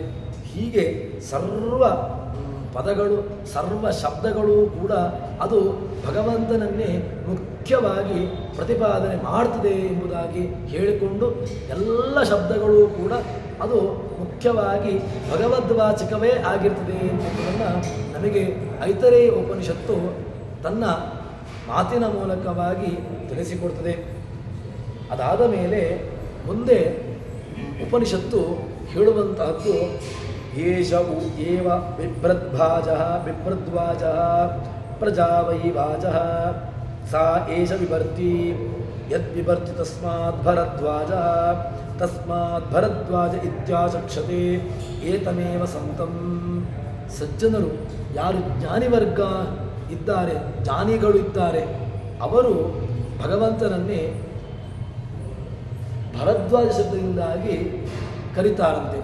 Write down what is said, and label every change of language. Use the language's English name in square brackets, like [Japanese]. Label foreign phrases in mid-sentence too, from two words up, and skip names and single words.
[Kannada] ಹೀಗೆ ಸರ್ವ ಪದಗಳು ಸರ್ವ ಶಬ್ದಗಳು ಕೂಡ ಅದು ಭಗವಂತನನ್ನೇ ಮುಖ್ಯವಾಗಿ ಪ್ರತಿಪಾದನೆ ಮಾಡ್ತದೆ ಎಂಬುದಾಗಿ ಹೇಳಿಕೊಂಡು ಎಲ್ಲ ಶಬ್ದಗಳು ಕೂಡ ಅದು ಮುಖ್ಯವಾಗಿ ಭಗವದ್ವಾಚಕವೇ ಆಗಿರ್ತದೆ ಎಂಬುದನ್ನು ನಮಗೆ ಐತರೇಯ ಉಪನಿಷತ್ತು ತನ್ನ ಮಾತಿನ ಮೂಲಕವಾಗಿ ತಿಳಿಸಿಕೊಡ್ತದೆ. ಅದಾದ ಮೇಲೆ ಮುಂದೆ ಉಪನಿಷತ್ತು ಹೇಳುವಂತಹದ್ದು [Sanskrit] ಏಷವು ಏವ ಬಿಭ್ರದ್ವಾಜ ಪ್ರಜಾ ವೈ ವಾಜ ಸಾ ಏಷ ವಿಭರ್ತಿ ಯದ್ವಿಭರ್ತಿ ತಸ್ಮಾತ್ ಭರದ್ವಾಜ ಇತ್ಯಾಚಕ್ಷತೆ ಏತಮೇವ ಸಂತಂ. [Kannada] ಸಜ್ಜನರು ಯಾರು ಜ್ಞಾನಿವರ್ಗ ಇದ್ದಾರೆ, ಜ್ಞಾನಿಗಳು ಇದ್ದಾರೆ, ಅವರು ಭಗವಂತನನ್ನೇ ಭರದ್ವಾಜ ಶಬ್ದದಿಂದಾಗಿ ಕರೀತಾರಂತೆ.